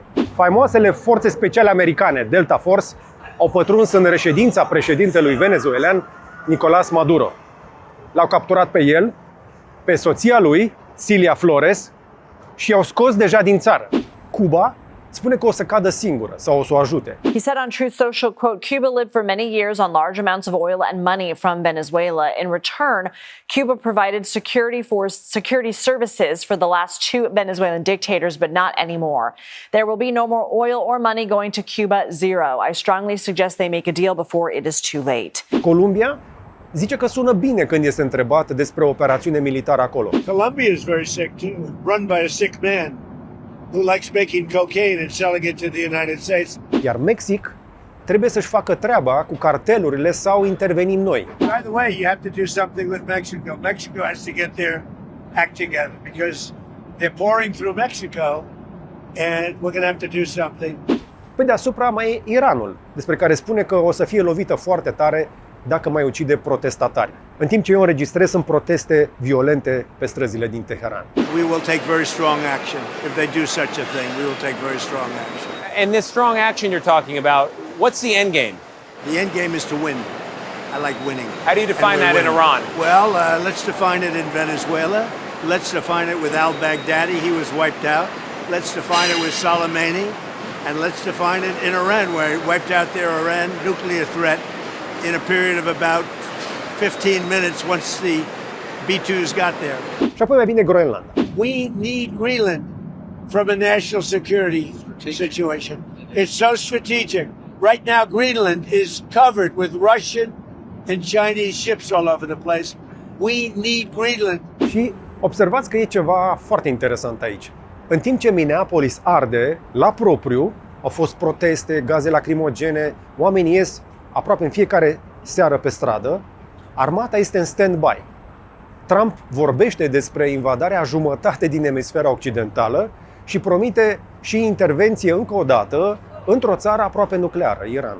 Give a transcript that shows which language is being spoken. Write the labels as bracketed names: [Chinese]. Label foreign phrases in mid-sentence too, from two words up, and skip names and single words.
[Romanian] Faimoasele forțe speciale americane, Delta Force, au pătruns în reședința președintelui venezuelan, Nicolás Maduro. L-au capturat pe el, pe soția lui, Cilia Flores, și i-au scos deja din țară. Cuba spune că o să cadă singură sau o să o ajute. [English] He said on Truth Social, quote, Cuba lived for many years on large amounts of oil and money from Venezuela. In return, Cuba provided security services for the last 2 Venezuelan dictators, but not anymore. There will be no more oil or money going to Cuba, zero. I strongly suggest they make a deal before it is too late. [Romanian] Columbia zice că sună bine când este întrebat despre o operațiune militară acolo. [English] Colombia is very sick too, run by a sick man who likes making cocaine and selling it to the United States. [Romanian] Iar Mexic trebuie să-și facă treaba cu cartelurile sau intervenim noi. [English] By the way, you have to do something with Mexico. Mexico has to get their act together because they're pouring through Mexico and we're going to have to do something. [Romanian] Pe deasupra mai e Iranul, despre care spune că o să fie lovită foarte tare dacă mai ucide protestatari. În timp ce eu înregistrez, sunt proteste violente pe străzile din Teheran. [English] We will take very strong action. If they do such a thing, we will take very strong action. And this strong action you're talking about, what's the end game? The end game is to win. I like winning. How do you define that in Iran? Well, let's define it in Venezuela. Let's define it with al-Baghdadi. He was wiped out. Let's define it with Soleimani. And let's define it in Iran, where he wiped out their Iran nuclear threat in a period of about 15 minutes once the B-2s got there. [Romanian] Și apoi mai vine Groenlanda. [English] We need Greenland from a national security situation. It's so strategic. Right now, Greenland is covered with Russian and Chinese ships all over the place. We need Greenland. [Romanian] Și observați că e ceva foarte interesant aici. În timp ce Minneapolis arde la propriu, au fost proteste, gaze lacrimogene, oamenii ies aproape în fiecare seară pe stradă, armata este în stand-by. Trump vorbește despre invadarea jumătate din emisfera occidentală și promite și intervenție încă o dată într-o țară aproape nucleară, Iranul.